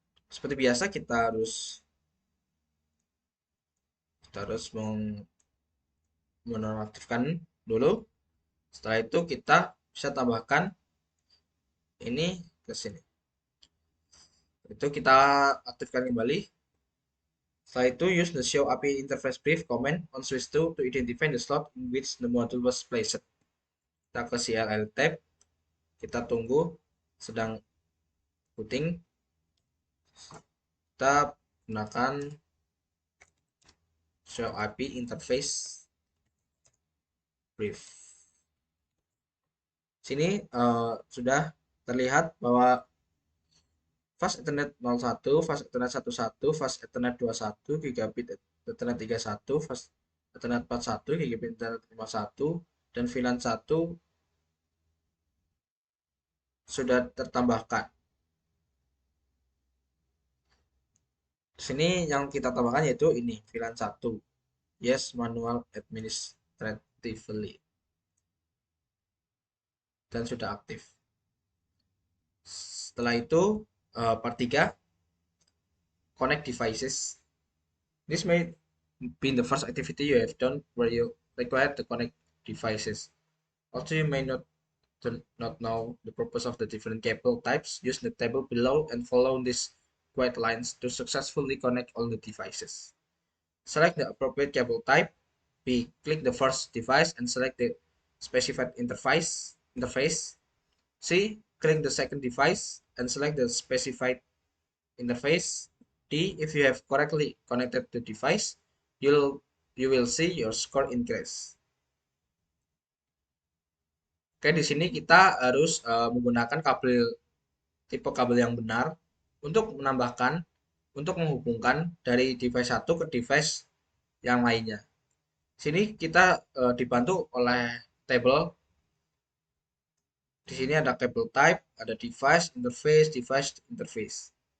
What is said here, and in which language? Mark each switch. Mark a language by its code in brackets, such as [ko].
[id] Seperti biasa kita harus menonaktifkan dulu. Setelah itu kita bisa tambahkan ini ke sini. Itu kita aktifkan kembali. Setelah itu [en] use the show API interface brief command on switch 2 to identify the slot in which the module was placed. [id] Kita ke CLL tab, kita tunggu sedang booting. Kita gunakan show API interface brief. Sini sudah terlihat bahwa fast Ethernet 01, fast Ethernet 11, fast Ethernet 21, gigabit Ethernet 31, fast Ethernet 41, gigabit Ethernet 51, dan VLAN 1 sudah tertambahkan. Di sini yang kita tambahkan yaitu ini, VLAN 1. [en] Yes, manual administratively. [id] Dan sudah aktif. Setelah itu, [en] part 3, connect devices. This may be the first activity you have done where you require to connect devices. Also, you may not know the purpose of the different cable types. Use the table below and follow these white lines to successfully connect all the devices. Select the appropriate cable type. B. Click the first device and select the specified interface. C. Click the second device and select the specified interface. D, if you have correctly connected the device, you'll you will see your score increase. [id] Oke, di sini kita harus menggunakan tipe kabel yang benar untuk untuk menghubungkan dari device satu ke device yang lainnya. Sini kita dibantu oleh tabel. Di sini ada kabel type, ada device interface.